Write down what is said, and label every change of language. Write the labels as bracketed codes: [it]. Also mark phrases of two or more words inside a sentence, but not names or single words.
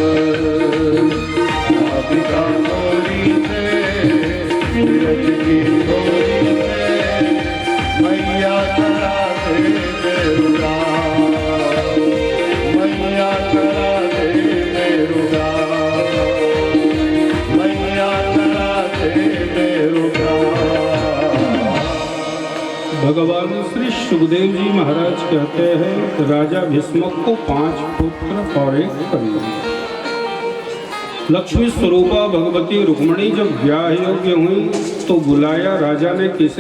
[hi] राधिका डोली से विरज की छोरी से मैया करा दे बेरुदा, मैया करा दे बेरुदा, मैया करा दे बेरुदा। भगवान श्री सुखदेव जी महाराज कहते हैं कि राजा भीष्मक को 5 पुत्र और 1 कन्या। लक्ष्मी स्वरूपा भगवती रुक्मणी जब ब्याह योग्य हुई तो बुलाया राजा ने किसे?